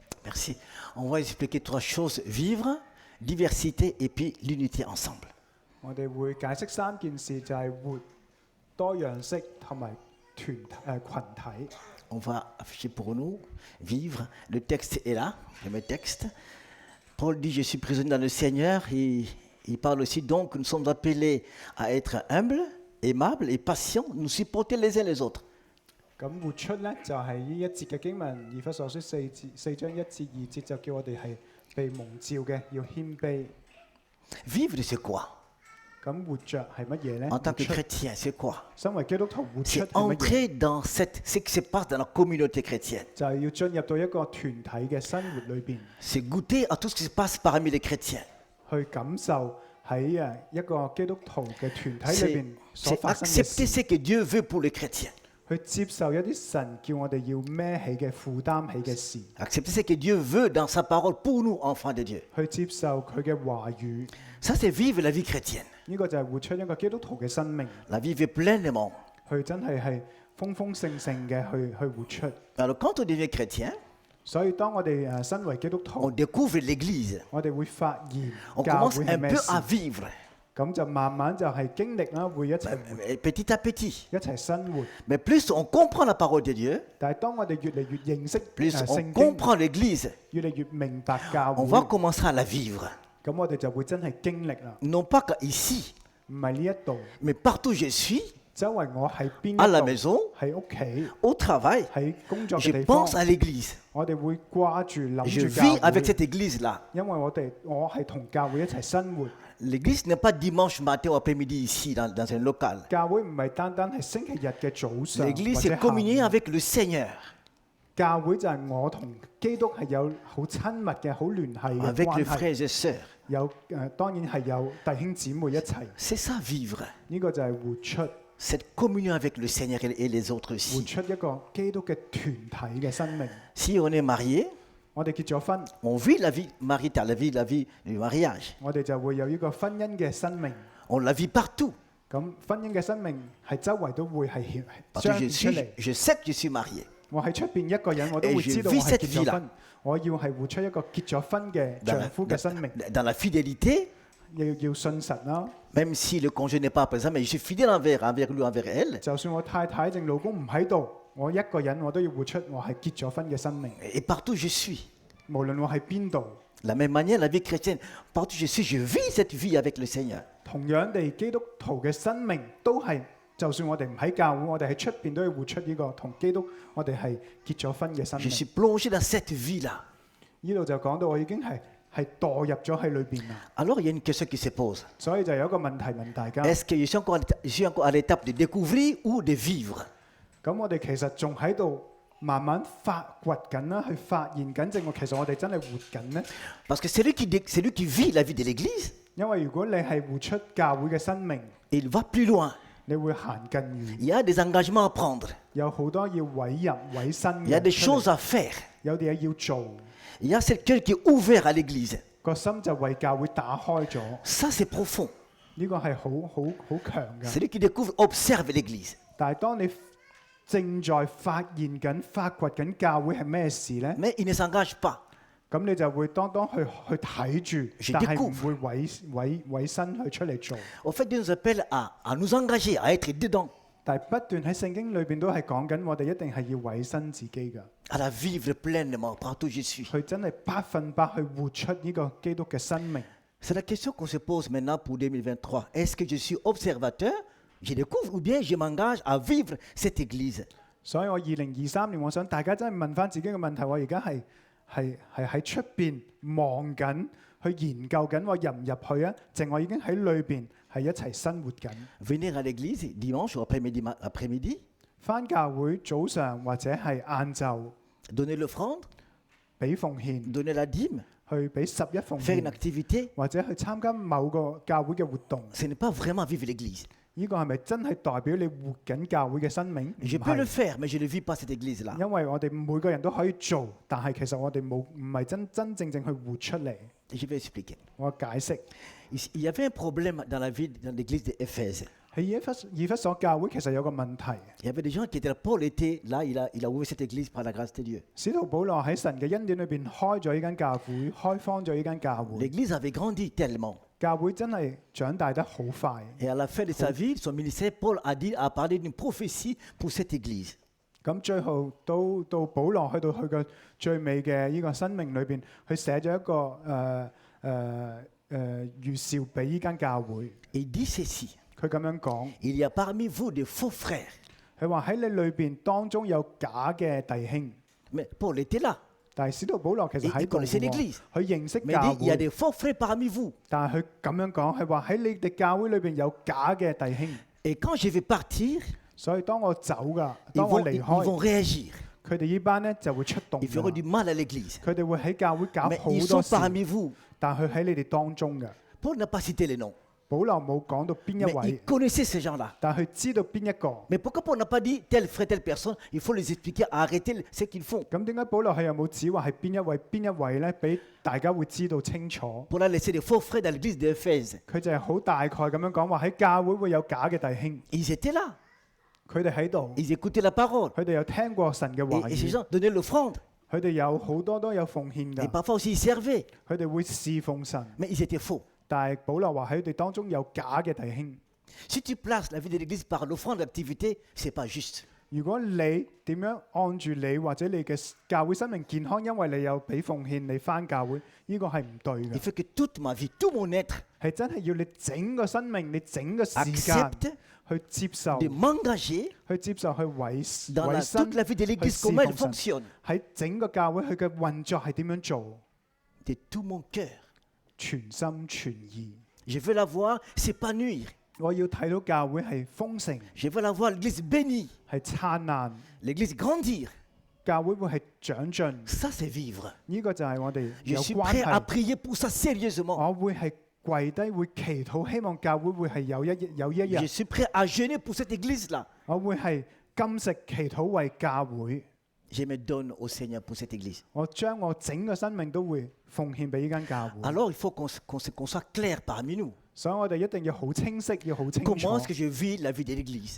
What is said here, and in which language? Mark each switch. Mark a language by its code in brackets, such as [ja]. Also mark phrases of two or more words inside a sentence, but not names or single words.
[fr] Merci. On va expliquer 3 choses. Vivre, diversité et puis l'unité ensemble. [yue] 我哋會解釋3件事，就係活、多樣式同埋群體。 [fr] On va afficher pour nous, vivre. Le texte est là, je mets texte. Paul dit, je suis prisonnier dans le Seigneur. Il parle aussi donc, nous sommes appelés à être humbles, aimables et patients, nous supporter les uns les autres. [yue] 咁活出咧就係呢一節嘅經文，以弗所書4章1至2節就叫我哋係被蒙召嘅，要謙卑。 [fr] Vivre, c'est quoi? [yue] 咁活着係乜嘢咧？ [fr] En tant que [yue] 活出 [fr] chrétien, c'est quoi? [yue] 身為基督徒活出 [fr] C'est [yue] 係乜嘢？ [fr] entrer dans ce qui se passe dans la communauté chrétienne. [yue] 就係要進入到一個團體嘅生活裏邊， [fr] C'est goûter à tout ce qui se passe parmi les chrétiens. [yue] 去感受喺一個基督徒嘅團體裏 [fr] C'est [yue] 邊所 [fr] c'est [yue] 發生嘅 [fr] accepter [yue] 事， [fr] ce que Dieu veut pour les chrétiens. [yue] 去接受一啲神叫我哋要孭起嘅負擔起嘅事， [fr] Accepter ce que Dieu veut dans sa parole pour nous, enfants de Dieu. [yue] 去接受佢嘅話語。 [fr] Ça, c'est vivre la vie chrétienne. [yue] 呢、個就係活出一個基督徒嘅生命， [fr] La vivre pleinement. [yue] 佢真係豐豐盛盛嘅去活出。 [fr] Alors, quand on devient chrétien, [yue] 所以當我哋身為基督 [fr] on [yue] 徒， [fr] découvre l'Église. [yue] 我哋會發現 [fr] On [yue] 教 [fr] commence [yue] 會係 [fr] un [yue] 咩 [fr] peu [yue] 事， [fr] à vivre, [yue] 咁就慢慢就係經歷啦，會一齊活 [fr] petit à petit. [yue] 一齊生活。 [fr] Mais plus on comprend la parole de Dieu, [yue] 但係當我哋越嚟越認識 [fr] plus on [yue] 聖經， [fr] comprend l'Église, [yue] 越嚟越明白教 [fr] on [yue] 會， [fr] va commencer à la vivre. [yue] 咁我哋就會真係經歷啦， [fr] Non pas qu'ici, [yue] 唔係呢一度， [fr] mais partout où je suis, [yue] 周圍我喺邊 [fr] à la [yue] 一度， [fr] maison, [yue] 喺屋企， [fr] au travail, [yue] 喺工作 [fr] je [yue] 嘅地方， [fr] pense à l'Église. [yue] 我哋會掛住諗 [fr] Je [yue] 住教 [fr] vis avec [yue] 會， [fr] cette Église-là. [yue] 因為我係同教會一齊生活。 [fr] L'église n'est pas dimanche matin ou après-midi ici dans un local. [yue] 教會唔係單單係星期日嘅早上， [fr] L'église [yue] 或者 [fr] c'est [yue] 下 [fr] communier [yue] 午 [fr] avec le Seigneur, [yue] 教會就係我同基督係有好親密嘅好聯繫嘅 [fr] avec [yue] 關 [fr] les [yue] 係， [fr] frères et sœurs. [yue] 有當然係有弟兄姊妹一齊， [fr] C'est ça vivre. [yue] 呢、個就係活出 [fr] Cette communion avec le Seigneur et les autres [yue] 活 [fr] aussi. [yue] 出一個基督嘅團體嘅生命。 [fr] Si on est marié, [yue] 我哋結咗婚， [fr] on vit la vie maritale, la vie du mariage. [yue] 我哋就會有呢個婚姻嘅生命。 [fr] On la vit partout. [yue] 咁婚姻嘅生命係周圍都會係顯 [fr] Parce [yue] 彰 [fr] que [yue] 顯出嚟。 [fr] je sais que je suis marié. [yue] 我喺出邊一個人，我都會 [fr] Et je [yue] 知道 [fr] vis [yue] 我係 [fr] cette [yue] 結咗 [fr] vie-là. [yue] 婚。我要係活出一個結咗婚嘅 [fr] Dans [yue] 丈 [fr] la, [yue] 夫嘅生命， [fr] dans la fidélité, [yue] 要信實啦。 [fr] même si le conjoint n'est pas présent, mais je suis fidèle envers lui, envers elle. [yue] 就算我太太定老公唔喺度，我一個人我都要活出我係結咗婚嘅生命。 [fr] Et partout où je suis. [yue] 無論我喺邊度， [fr] De la même manière, la vie chrétienne, partout où je suis, je vis cette vie avec le Seigneur. [yue] 同樣地，基督徒嘅生命都係，就算我哋唔喺教會，我哋喺出邊都要活出呢個同基督我哋係結咗婚嘅生 [fr] Je [yue] 命。 [fr] suis plongé dans cette vie-là. [yue] 呢度就講到我已經係墮入咗喺裏邊啦。 [fr] Alors, il y a une question qui se pose. [yue] 所以就有一個問題問大家： [fr] Est-ce que je suis encore à l'étape de découvrir ou de vivre? [yue] 咁我哋其實仲喺度慢慢發掘緊啦，去發現緊正我其實我哋真係活緊呢？ [fr] Parce que c'est lui qui vit la vie de l'Église. [yue] 因為如果你係活出教會嘅生命， [fr] Il va plus loin. [yue] 你會行更遠， [fr] Il y a des engagements à prendre. [yue] 有好多要委任委身 [fr] Il y a des [yue] 嘅出嚟 [fr] choses à faire. [yue] 有啲嘢要做， [fr] Il y a ce cœur qui est ouvert à l'Église. [yue] 個心就為教會打開咗。 [fr] Ça, c'est profond. [yue] 呢個係好強嘅。 [fr] Celui qui découvre observe l'Église. [yue] 但係當你正在發現緊、發掘緊教會係咩事呢？ [fr] Mais il ne s'engage pas. [yue] 咁你就會當去睇住， [fr] Je [yue] 但係唔 [fr] découvre. [yue] 會委身去出嚟做。 [fr] Au fait, Dieu nous appelle à nous engager, à être dedans, [yue] 但係不斷喺聖經裏邊都係講緊，我哋一定係要委身自己㗎， [fr] à la vivre pleinement partout où je suis. [yue] 去真係100%去活出呢個基督嘅生命。 [fr] C'est la question qu'on se pose maintenant pour 2023. Est-ce que je suis observateur, je découvre, ou bien je m'engage à vivre cette Église? [yue] 所以我2023年，我想大家真係問翻自己嘅問題：我而家係喺出邊望緊，去研究緊，我入唔入去啊？定我已經喺裏邊係一齊生活緊？ [fr] Venir à l'église dimanche ou après-midi, [yue] 翻教會早上或者係晏晝 [fr] donner l'offrande, [yue] 俾奉獻， [fr] donner la dîme, [yue] 去俾11奉 [fr] faire une [yue] 獻， [fr] activité, [yue] 或者去參加某個教會嘅活動。 [fr] ce n'est pas vraiment vivre l'église. [yue] 呢個係咪真係代表你活緊教會嘅生命？唔 [fr] Je peux le [yue] 係， [fr] faire, mais je ne vis pas cette église-là. [yue] 因為我哋每個人都可以做，但係其實我哋唔係真正去活出嚟。 [fr] Et je vais expliquer. [yue] 我解釋， [fr] Il y avait un problème dans la vie, dans l'église d'Éphèse. [yue] 喺以弗所教會其實有個問題， [fr] Il y avait des gens qui étaient là. Paul était là, il a ouvert cette église par la grâce de Dieu. [yue] 使徒保羅喺神嘅恩典裏邊開咗呢間教會，開荒咗呢間教會， [fr] L'église avait grandi tellement. [yue] 教會真係長大得好快。 [fr] Et à la fin de sa vie, son ministère, Paul a parlé d'une prophétie pour cette église. [yue] 咁最後到保羅去到佢嘅最尾嘅呢個生命裏邊，佢寫咗一個預兆俾呢間教會。 [fr] Et il dit ceci. [yue] 佢咁樣講， [fr] Il y a parmi vous des faux frères. [yue] 佢話喺你裏邊當中有假嘅弟兄， [fr] Mais Paul était là. [yue] 但係使徒保羅其實喺 [fr] Il [yue] 度 [fr] connaissait [yue] 嘅喎 [fr] l'église. [yue] 佢認識 [fr] Mais [yue] 教 [fr] il dit, il y a [yue] 會， [fr] des faux frères parmi vous. [yue] 但係佢咁樣講，係話喺你哋教會裏邊有假嘅弟兄， [fr] Et quand je vais partir, [yue] 所以當我走噶， [fr] ils [yue] 當我 [fr] vont, [yue] 離 [fr] ils [yue] 開， [fr] vont réagir. [yue] 佢哋呢班咧就會出動 [fr] Ils feront [yue] 㗎， [fr] du mal à l'église. [yue] 佢哋會喺教會搞 [fr] Mais [yue] 好 [fr] ils [yue] 多 [fr] sont [yue] 事， [fr] parmi vous. [yue] 但係佢喺你哋當中嘅。 [fr] Paul n'a pas cité les noms. [yue] 保羅冇講到邊一 [fr] Mais [yue] 位 [fr] il，connaissait ces gens-là. [yue] 但係佢知道邊一個。 [fr] Mais pourquoi Paul n'a pas dit tel frère, telle personne? Il faut les expliquer, arrêter ce qu'ils font. [yue] 咁點解保羅係有冇指話係邊一位咧？俾大家會知道清楚。 [fr] Paul a laissé des faux frères dans l'église d'Éphèse. [yue] 佢就係好大概咁樣講話喺教會會有假嘅弟兄， [fr] Ils étaient là. [yue] 佢哋喺度， [fr] Ils écoutaient la parole. [yue] 佢哋有聽過神嘅話 [fr] Et ces [yue] 語， [fr] gens donnaient l'offrande. [yue] 佢哋有好多都有奉獻 [fr] Et [yue] 㗎， [fr] parfois aussi ils servaient. [yue] 佢哋會侍奉神。 [fr] Mais ils étaient faux. [yue] 但係保羅話喺佢哋當中有假嘅弟兄。 [fr] Si tu places la vie de l'église par l'offrande d'activité, ce n'est pas juste. [yue] 如果你點樣按住你或者你嘅教會生命健康，因為你有俾奉獻，你翻教會，呢個係唔對 [fr] Il [yue] 嘅， [fr] faut que toute ma vie, tout mon être [yue] 係真係要你整個生命，你整個時間 [fr] accepte [yue] 去接受， [fr] de m'engager [yue] 去接受去委 [fr] dans [yue] 委身 [fr] toute la vie de l'église, Merci, comment elle comme ça. fonctionne. [yue] 喺整個教會佢嘅運作係點樣做， [fr] De tout mon cœur. [yue] 全心全意。 [fr] Je veux la voir s'épanouir. [yue] 我要睇到教會係豐盛， [fr] Je veux la voir l'église bénie, [yue] 係燦爛， [fr] l'église grandir. [yue] 教會會係長進。 [fr] Ça, c'est vivre. [yue] 呢個就係我哋 [fr] Je [yue] 有 [fr] suis [yue] 關 [fr] prêt à [yue] 係。 [fr] prier pour ça sérieusement. [yue] 我會係跪低，會祈禱，希望教會會係有一日 [fr] Je，suis prêt à jeûner pour cette église-là. [yue] 我會係禁食祈禱為教會。 [fr] Je me donne au Seigneur pour cette église. [yue] 我將我整個生命都會奉獻俾呢間教會。 [fr] Alors, il faut qu'on soit clair parmi nous. [yue] 所以我哋一定要好清晰，要好清楚 [fr] Comment。est-ce que je vis la vie de l'église?